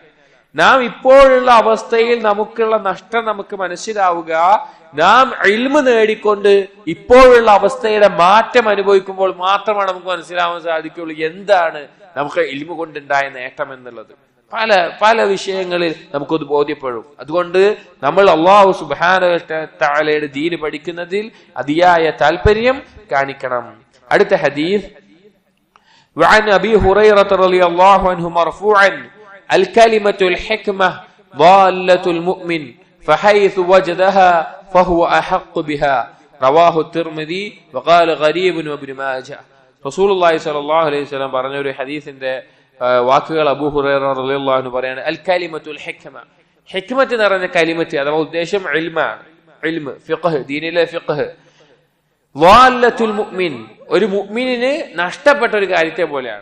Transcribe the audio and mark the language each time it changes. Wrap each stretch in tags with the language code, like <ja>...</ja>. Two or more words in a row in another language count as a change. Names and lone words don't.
<ml>നാം ഇപ്പോഴുള്ള അവസ്ഥയിൽ നമുക്കുള്ള നഷ്ടം നമുക്ക് മനസ്സിലാവുക നാം ഇൽമു നേടിക്കൊണ്ട് ഇപ്പോഴുള്ള അവസ്ഥയുടെ മാറ്റം അനുഭവിക്കുമ്പോൾ മാത്രമാണ് നമുക്ക് മനസ്സിലാവാൻ സാധിക്കുള്ളൂ എന്താണ് നമുക്ക് ഇൽമു കൊണ്ടുണ്ടായ നേട്ടം എന്നുള്ളത്. പല പല വിഷയങ്ങളിൽ നമുക്കത് ബോധ്യപ്പെടും. അതുകൊണ്ട് നമ്മൾ</ml> <ar>الله سبحانه وتعالى</ar> <ml>ദീൻ പഠിക്കുന്നതിൽ അതിയായ താല്പര്യം കാണിക്കണം. അടുത്ത ഹദീസ്</ml> <ar>وعن أبي هريرة رضي الله عنه مرفوعا الكلمة الحكمة ضالة المؤمن فحيث وجدها فهو أحق بها رواه الترمذي وقال غريب وابن ماجه. رسول الله صلى الله عليه وسلم</ar> <ml>പറഞ്ഞ ഒരു ഹദീസിന്റെ വാക്കുകൾ അബൂ ഹുറൈറ</ml> <ar>رضي الله عنه</ar> <ml>പറയാണ്,</ml> <ar>الكلمة الحكمة.</ar> <ml>ഹിക്മത്ത് എന്ന് പറഞ്ഞ കലിമത്ത് അഥവാ ഉദ്ദേശം ഇൽമാണ്. ഇൽമ്, ഫിഖ്ഹ്, ദീനിലെ ഫിഖ്ഹ്.</ml> <ar>ضالة المؤمن,</ar> <ml>ഒരു മുഅ്മിനിന് നഷ്ടപ്പെട്ട ഒരു കാര്യത്തെ പോലെയാണ്.</ml>